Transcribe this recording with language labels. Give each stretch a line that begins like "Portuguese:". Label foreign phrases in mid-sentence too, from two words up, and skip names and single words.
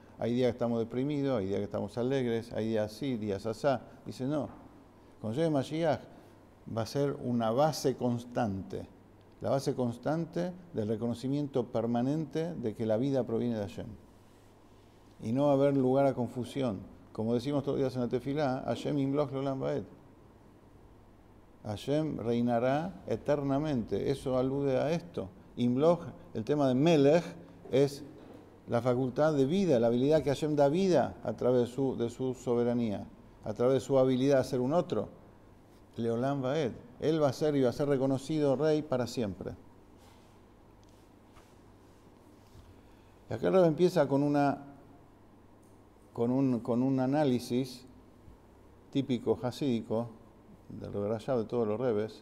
Spanish: Hay días que estamos deprimidos, hay días que estamos alegres, hay días así, días asá. Dice, no. Cuando llegue Mashiach va a ser una base constante. La base constante del reconocimiento permanente de que la vida proviene de Hashem. Y no va a haber lugar a confusión. Como decimos todos los días en la tefilá,
Hebrew: השם ימלוך לעולם ועד.
Spanish: Hashem reinará eternamente. Eso alude a esto. Imloch, el tema de Melech, es la facultad de vida, la habilidad que Hashem da vida a través de su soberanía, a través de su habilidad a ser un otro.
Hebrew: לעולם ועד.
Spanish: Él va a ser y va a ser reconocido rey para siempre. Y acá el Rebbe empieza con un análisis típico hasídico del Rebbe Rashab, de todos los Rebes.